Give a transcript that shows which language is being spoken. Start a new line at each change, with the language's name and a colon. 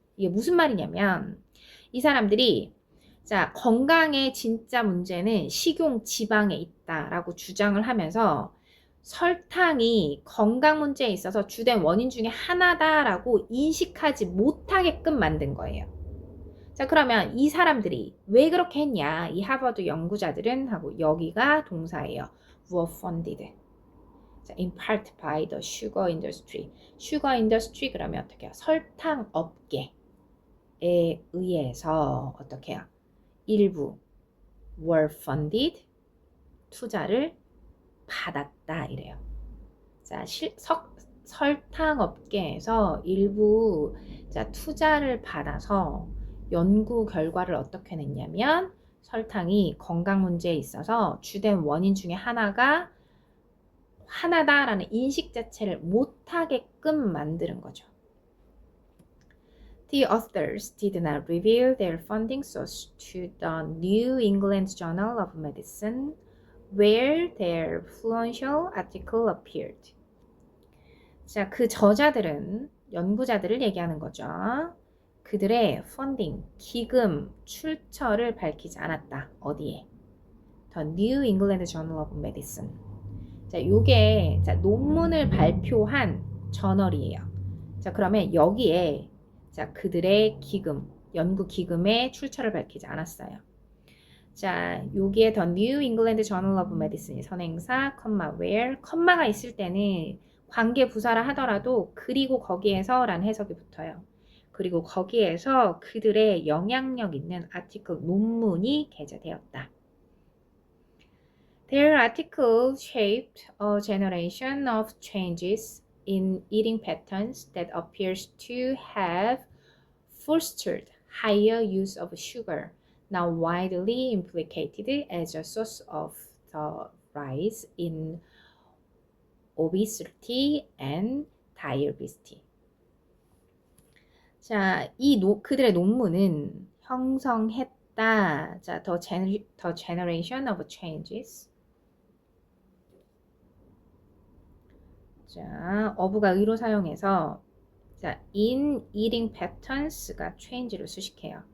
Korean: 이게 무슨 말이냐면 이 사람들이 자, 건강의 진짜 문제는 식용 지방에 있다라고 주장을 하면서 설탕이 건강 문제에 있어서 주된 원인 중에 하나다라고 인식하지 못하게끔 만든 거예요. 자, 그러면 이 사람들이 왜 그렇게 했냐? 이 하버드 연구자들은 하고 여기가 동사예요.
English: were funded. 자, in part by the sugar industry.
Korean: sugar industry 그러면 어떻게 해요? 설탕 업계에 의해서 어떻게 해요? 일부
English: were funded.
Korean: 투자를 받았다 이래요. 자, 설탕 업계에서 일부 자, 투자를 받아서 연구 결과를 어떻게 냈냐면 설탕이 건강 문제에 있어서 주된 원인 중에 하나다라는 인식 자체를 못하게끔 만드는 거죠.
English: The authors did not reveal their funding source to the New England Journal of Medicine, where their influential article appeared.
Korean: 자, 그 저자들은 연구자들을 얘기하는 거죠. 그들의 펀딩, 기금, 출처를 밝히지 않았다. 어디에? The New England Journal of Medicine. 자, 요게 자, 논문을 발표한 저널이에요. 자, 그러면 여기에 자, 그들의 기금, 연구 기금의 출처를 밝히지 않았어요. 자, 여기에 The New England Journal of Medicine 선행사, where, 컴마가 있을 때는 관계 부사라 하더라도 그리고 거기에서 라는 해석이 붙어요. 그리고 거기에서 그들의 영향력 있는 아티클 논문이 게재되었다.
English: Their article shaped a generation of changes in eating patterns that appears to have fostered higher use of sugar, now widely implicated as a source of the rise in obesity and diabetes.
Korean: 자, 그들의 논문은 형성했다.
English: 자, the generation of changes.
Korean: 자, of가 의로 사용해서 자,
English: in eating patterns
Korean: 가 change를 수식해요.